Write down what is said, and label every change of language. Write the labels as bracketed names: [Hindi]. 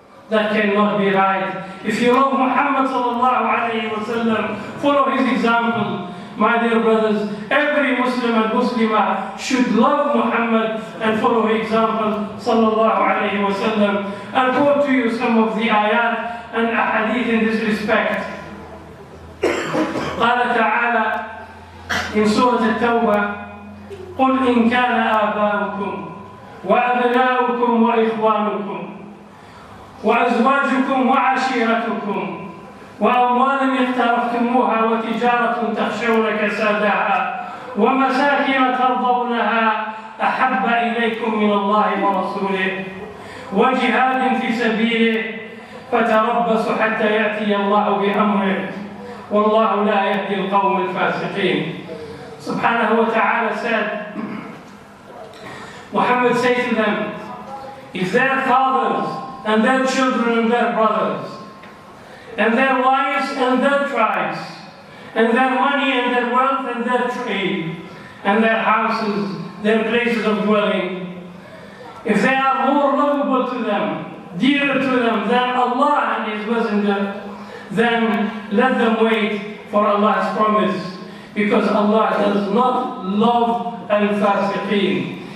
[English] That cannot be right. If you love Muhammad sallallahu alayhi wa sallam, follow his example. My dear brothers, every Muslim and Muslimah should love Muhammad and follow his example sallallahu alayhi wa sallam. I'll quote to you some of the ayat and ahadith in this respect. [Arabic] قال تعالى [English] in Surah At-Tawbah, [Arabic] قل إن كان آباؤكم وأبناؤكم وإخوانكم وأزواجكم وعشيرتكم وأموال اقترفتموها وتجارة تخشون كسادها ومساكن ترضونها أحب إليكم من الله ورسوله وجهاد في سبيله فتربصوا حتى يأتي الله بأمره والله لا يهدي القوم الفاسقين. [English] Subhanahu wa ta'ala said, Muhammad said to them, if their fathers and their children and their brothers and their wives and their tribes and their money and their wealth and their trade and their houses, their places of dwelling, if they are more lovable to them, dearer to them than Allah and His Messenger, then let them wait for Allah's promise, because Allah does not love al-fasiqeen.